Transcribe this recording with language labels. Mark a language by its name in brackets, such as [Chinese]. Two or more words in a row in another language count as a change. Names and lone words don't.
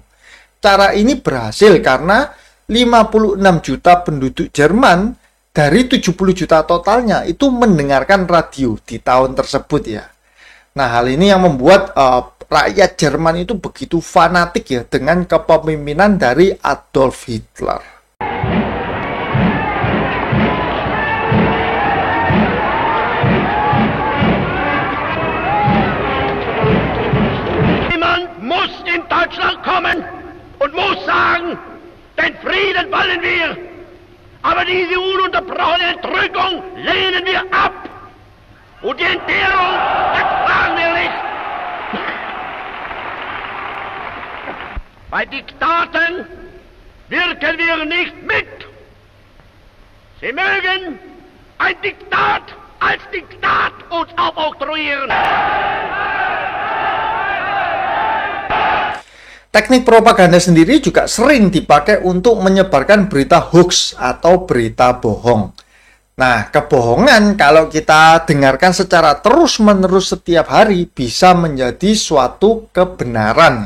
[Indonesian] Cara ini berhasil karena 56 juta penduduk Jerman dari 70 juta totalnya itu mendengarkan radio di tahun tersebut ya. Nah, hal ini yang membuat rakyat Jerman itu begitu fanatik ya dengan kepemimpinan dari Adolf Hitler. [German] Niemand muss in Deutschland kommen und muss sagen, den Frieden wollen wir. Aber diese ununterbrochene Entrückung lehnen wir ab. Und die Entbehrung ertragen wir nicht. Bei Diktaten wirken wir nicht mit. Sie mögen ein Diktat als Diktat uns aufoktroyieren. [Indonesian] Teknik propaganda sendiri juga sering dipakai untuk menyebarkan berita hoax atau berita bohong. Nah, kebohongan kalau kita dengarkan secara terus-menerus setiap hari bisa menjadi suatu kebenaran.